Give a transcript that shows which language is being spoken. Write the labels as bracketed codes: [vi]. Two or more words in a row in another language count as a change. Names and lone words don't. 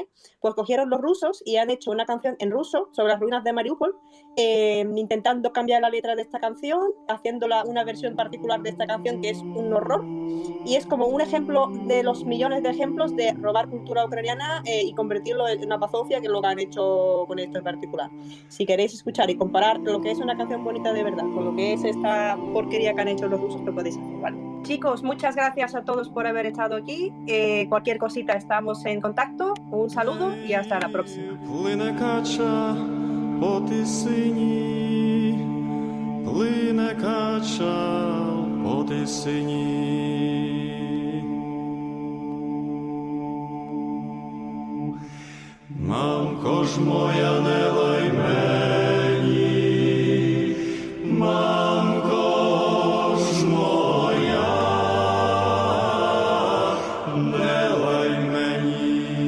[es] Pues cogieron los rusos y han hecho una canción en ruso sobre las ruinas de Mariupol, intentando cambiar la letra de esta canción, haciéndola una versión particular de esta canción que es un horror, y es como un ejemplo de los millones de ejemplos de robar cultura ucraniana y convertirlo en una bazofia, que es lo que han hecho con esto en particular. Si queréis escuchar y comparar lo que es una canción bonita de verdad con lo que es esta porquería que han hecho los rusos, lo podéis hacer, ¿vale? Chicos, muchas gracias a todos por haber estado aquí. Cualquier cosita, estamos en contacto. Un saludo y hasta la próxima. [uk] По Тисині, плине кача по Тисині. Мамко ж моя, не лай мені, мамко ж моя, не лай мені.